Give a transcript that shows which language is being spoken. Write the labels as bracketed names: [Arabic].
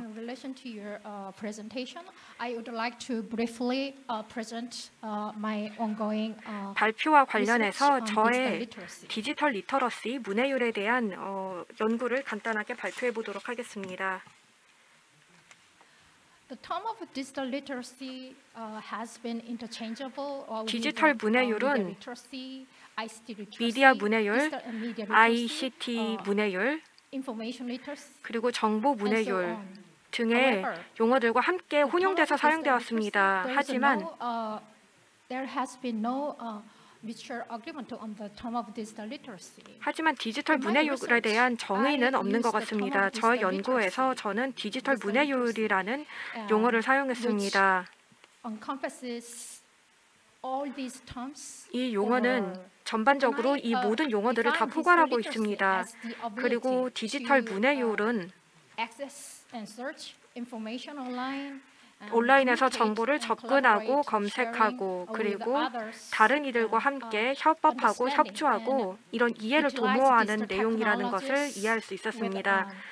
[English] in relation to your presentation, I would like to briefly present my ongoing [Korean] 발표와 [English] research [Korean] 관련해서 [English] on digital [Korean] 저의 [English] literacy. [Korean] 디지털 리터러시 문해율에 대한 연구를 간단하게 발표해 보도록 하겠습니다. [English] The term of digital literacy has been interchangeable with [Korean] 디지털 문해율은 [English] media literacy, ICT literacy, [Korean] 미디어 문해율, [English] digital and media literacy, [Korean] ICT 문해율, [English] information literacy, [Korean] 그리고 정보 [English] and so [Korean] 문해율 [English] on. [Korean] 등의 [English] However, [Korean] 용어들과 함께 [English] the term [Korean] 혼용돼서 [English] of digital [Korean] 사용되었습니다. [English] literacy, [Korean] 하지만 [English] there has been no mutual agreement on the term of digital literacy. [Korean] 디지털 문해율에 대한 정의는 없는 것 같습니다. 저의 연구에서 저는 디지털 문해율이라는 용어를 사용했습니다. [English] Encompasses all these terms. [Korean] 이 용어는 전반적으로 이 모든 용어들을 다 포괄하고 있습니다. 그리고 디지털 문해율은 [English] access and search information online, [Korean] 온라인에서 정보를 접근하고 검색하고 그리고 다른 이들과 함께 협업하고 협조하고 이런 이해를 도모하는 내용이라는 것을 이해할 수 있었습니다.